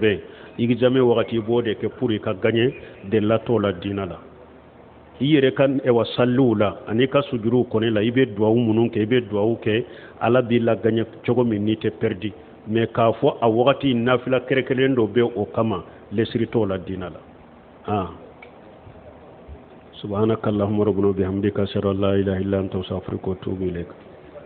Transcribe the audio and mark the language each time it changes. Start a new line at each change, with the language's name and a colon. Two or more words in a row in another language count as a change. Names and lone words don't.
Bambara: bɛ examen wagati i b'o de kɛ pour i ka gagner delila t'o la diina la i yɛrɛ ka salliw la ani ka sujudu kɔni la i bɛ duwawu minnu kɛ i bɛ duwawu kɛ ala b'i la gagner cogo min n'i tɛ perdi mais k'a fɔ a wagati nafila kɛrɛkɛrɛnlen dɔ bɛ o kama lesiri t'o la diina la
Arabic: سبحانك اللهم ربنا وبحمدك أشهد أن لا إله إلا أنت أستغفرك وأتوب إليك